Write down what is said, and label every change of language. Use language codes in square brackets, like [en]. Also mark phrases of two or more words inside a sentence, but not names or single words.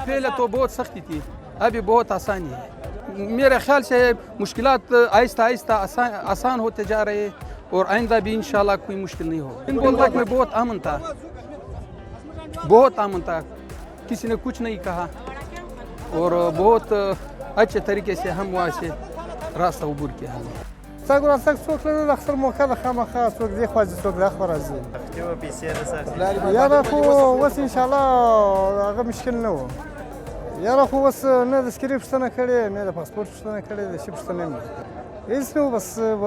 [ur] پہلے تو بہت سختی تھی، ابھی بہت آسانی ہے۔ میرے خیال سے مشکلات آہستہ آہستہ آسان ہوتے جا رہے ہیں، اور آئندہ بھی انشاءاللہ کوئی مشکل نہیں ہوگا۔ بولدک میں بہت امن تھا، بہت امن تھا، کسی نے کچھ نہیں کہا، اور بہت اچھے طریقے سے ہم وہاں سے راستہ عبور کیا ہم نے۔ [ps] تګ راتګ څوک لري، اکثر موقع د خامخا څوک دې خوا ځي څوک دا خوا راځي. یاره خو اوس انشاءالله هغه مشکل نه و. یاره خو اوس نه د سکرې پوښتنه کړې، نه د پاسپورټ پوښتنه کړې، د شي پوښتنه نه هېڅ نه و.